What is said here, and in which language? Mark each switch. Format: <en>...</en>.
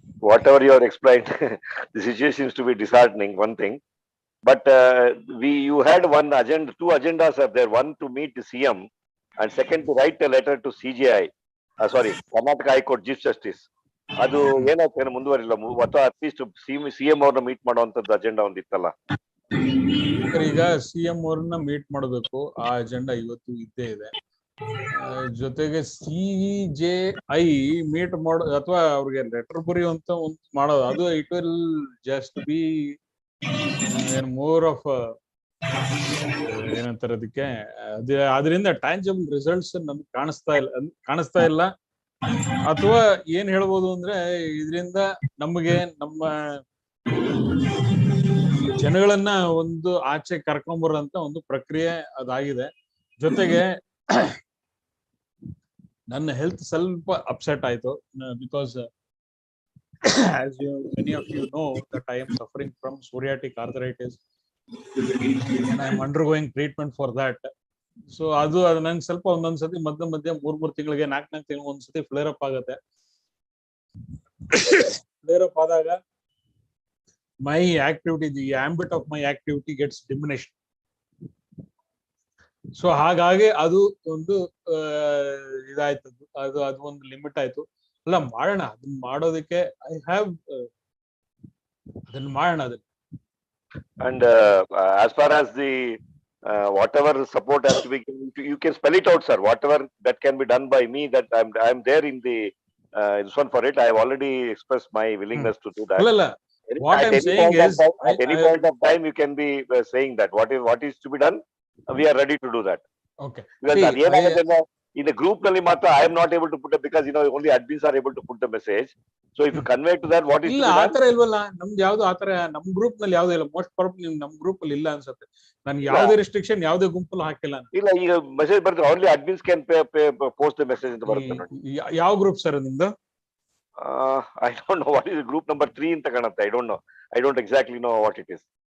<en>Whatever you have explained, the situation seems to be disheartening, one thing. But you had one agenda, two agendas are there. One to meet the CM, and second to write a letter to CJI. Karnataka High Court Chief Justice.</en> <kn>ಅದು ಏನಾಗ್ತೇನೆ ಮುಂದುವರಿಲ್ಲ, ಅಥವಾ at least CM ಅವ್ರನ್ನ meet ಮಾಡುವಂತದ್ದು agenda ಒಂದಿತ್ತಲ್ಲ. ಈಗ CM ಅವ್ರನ್ನ meet ಮಾಡಬೇಕು, ಆ agenda ಇವತ್ತು ಇದ್ದೇ ಇದೆ. ಜೊತೆಗೆ CJI ಮೀಟ್ ಮಾಡೋ ಅಥವಾ ಅವ್ರಿಗೆ ಲೆಟರ್ ಬರೆಯುವಂತ ಒಂದು ಮಾಡೋದು, ಅದು</kn> <en>it will just be more of</en> <kn>ಏನಂತಾರೆ ಅದಕ್ಕೆ, ಅದರಿಂದ ಟ್ಯಾಂಜಬಲ್ ರಿಸಲ್ಟ್ಸ್ ನಮ್ಗೆ ಕಾಣಿಸ್ತಾ ಇಲ್ಲ. ಅಥವಾ ಏನ್ ಹೇಳ್ಬೋದು ಅಂದ್ರೆ, ಇದರಿಂದ ನಮಗೆ ನಮ್ಮ ಜನಗಳನ್ನ ಒಂದು ಆಚೆ ಕರ್ಕೊಂಬರಂತ ಒಂದು ಪ್ರಕ್ರಿಯೆ ಅದಾಗಿದೆ. ಜೊತೆಗೆ ನನ್ನ ಹೆಲ್ತ್ ಸ್ವಲ್ಪ ಅಪ್ಸೆಟ್ ಆಯ್ತು,</kn> <en>Because as many of you know that I am suffering from psoriatic arthritis and I am undergoing treatment for that.</en> <kn>So ಅದು ನಂಗೆ ಸ್ವಲ್ಪ ಒಂದೊಂದ್ಸತಿ ಮಧ್ಯ 3 ತಿಂಗಳಿಗೆ 4 ತಿಂಗಳಿಗೆ ಒಂದ್ಸತಿ ಫ್ಲೇರ್ ಅಪ್ ಆಗುತ್ತೆ.</kn> <en>Flare up ಆದಾಗ my activity, the ambit of my activity gets diminished.</en> <kn>So ಹಾಗಾಗಿ ಅದು ಒಂದು ಇದಾಯ್ತು, ಅದು ಒಂದು ಲಿಮಿಟ್ ಆಯ್ತು. ಅಲ್ಲ ಮಾಡೋಣ, ಅದನ್ನ ಮಾಡೋದಕ್ಕೆ ಐ ಹ್ಯಾವ್ ಅದನ್ನ ಮಾಡೋಣ ಅದನ್ನ.</kn> <en>And as far as the whatever support has to be given, you can spell it out, sir. Whatever that can be done by me, that I'm there in the this one for it. I have already expressed my willingness to do that. ಅಲ್ಲ, what I'm saying is, at any point of time you can be saying that what is to be done, we are ready to do that. Okay. Because in the group</en> <kn>nalli matra</kn> <en>I am not able to put it, because only admins are able to put the message. So if you convey to that what is to be done.</en> <kn>ಆತರ ಇಲ್ವಲ್ಲ, ನಮ್ದು ಯಾವ್ದು ಆತರ ನಮ್ group ನಲ್ಲಿ ಯಾವ್ದು ಇಲ್ಲ. Most probably ನಮ್ ಗ್ರೂಪ್ ಅಲ್ಲಿ ಇಲ್ಲ ಅನ್ಸುತ್ತೆ. ನಾನು ಯಾವ್ದೇ ರಿಸ್ಟ್ರಿಕ್ಷನ್ ಯಾವ್ದೇ ಗುಂಪಲ್ಲಿ ಹಾಕಿಲ್ಲ. ಇಲ್ಲ, ಈಗ ಮೆಸೇಜ್ ಬರುತ್ತೆ,</kn> <en>only admins can post the message</en> <kn>ಅಂತ ಬರುತ್ತೆ ನೋಡಿ. ಯಾವ ಗ್ರೂಪ್ ಸರ್ ನಿಮ್ದು?</kn> <en>I don't know what is group number 3</en> <kn>ಅಂತ ಕಾಣುತ್ತೆ.</kn> <en>I don't exactly know what it is.</en>